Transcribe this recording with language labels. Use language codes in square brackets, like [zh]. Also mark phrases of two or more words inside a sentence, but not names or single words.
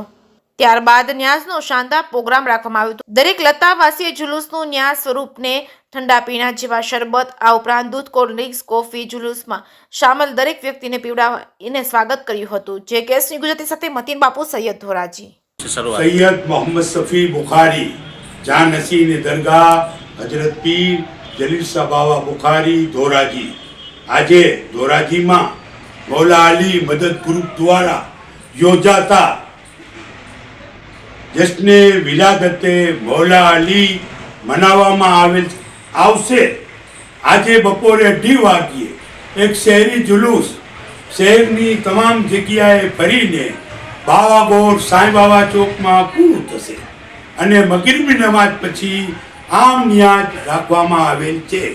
[gu] ત્યારબાદ ન્યાઝનો શાનદાર પ્રોગ્રામ રાખવામાં આવ્યો હતો। દરેક લતાવાસીએ જુલુસનું ન્યાઝ સ્વરૂપને ઠંડા પીણા જેવા શરબત, આ ઉપરાંત દૂધ, કોલ્ડ ડ્રિંક્સ, કોફી જુલુસમાં શામેલ દરેક વ્યક્તિને પીવડાવીને સ્વાગત કર્યું હતું। જે કેસની ગુજરાતી સાથે મતીન બાપુ, સૈયદ ધોરાજી। [hi] सैयद मोहम्मद सफ़ी बुखारी जान नसीन दरगाह हजरत पीर जलील शाह बाबा बुखारी धोराजी। [gu] આજે ધોરાજીમાં મૌલા અલી મદદ ગ્રુપ દ્વારા યોજાતા જશ્ને વિલાદતે મૌલા અલી મનાવવામાં આવશે। આજે બપોરે 2:30 વાગ્યે એક શહેરી જુલુસ શહેરની તમામ જગ્યાએ ફરીને બાવાગોર સાંઈ બાબા ચોકમાં પૂરું થશે અને મગરિબની નમાઝ પછી આમ નિયાજ રાખવામાં આવેલ છે।